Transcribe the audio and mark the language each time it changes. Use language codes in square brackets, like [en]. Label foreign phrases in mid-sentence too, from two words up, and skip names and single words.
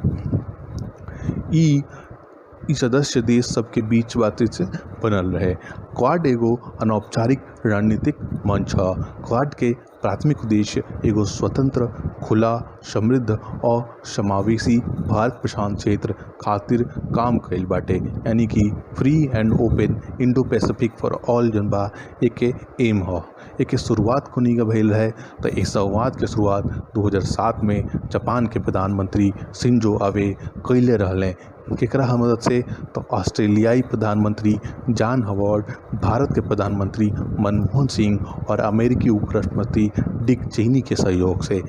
[bho] ई सदस्य देश सबके बीच बातचीत से बनल रहे। क्वाड एगो अनौपचारिक रणनीतिक मंच ह। क्वाड के प्राथमिक उद्देश्य एगो स्वतंत्र, खुला, समृद्ध और समावेशी भारत प्रशांत क्षेत्र खातिर काम कइल बाटे, यानी कि [en] free and open Indo Pacific for all [bho] जौन बा एके एम ह। एके शुरुआत खुनी का भइल रहे। तो इस संवाद के शुरुआत 2007 में जापान के प्रधानमंत्री शिंजो आबे कइले रहले। केकरा मदद से? तो ऑस्ट्रेलियाई प्रधानमंत्री जॉन हॉवर्ड, भारत के प्रधानमंत्री मनमोहन सिंह और अमेरिकी उपराष्ट्रपति डिक चेनी के सहयोग से।